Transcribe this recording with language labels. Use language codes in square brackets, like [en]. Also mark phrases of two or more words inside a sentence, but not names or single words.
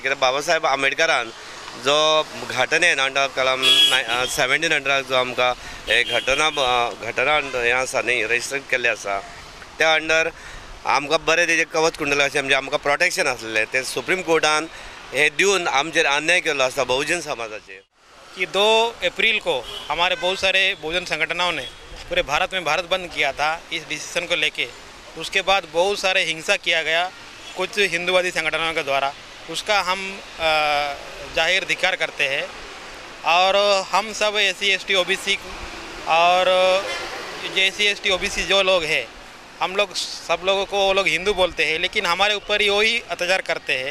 [kok] कित्याक बाबासाहेब आंबेडकरान जो घटनेन अंडर कलम 1700 जो आमकां हे घटना हें आसा न्ही रजिस्टर केल्लें आसा त्या अंडर आमकां बरें तेजें कवच कुंडल अशें म्हणजे आमकां प्रोटेक्शन आसलें तें सुप्रीम कोर्टान हे दिवन आमचेर अन्याय केलो आसा बहुजन समाजाचेर. [hi] कि 2 अप्रैल को हमारे बहुत सारे बहुजन संगठनों ने पूरे भारत में भारत बंद किया था इस डिसीजन को लेके. उसके बाद बहुत सारे हिंसा किया गया कुछ हिंदूवादी संगठनों के द्वारा. उसका हम जाहिर धिक्कार करते हैं और हम सब SC ST OBC और SC ST OBC जो लोग हैं हम लोग सब लोगों को वो लोग हिंदू बोलते हैं लेकिन हमारे ऊपर ही वही अत्याचार करते हैं.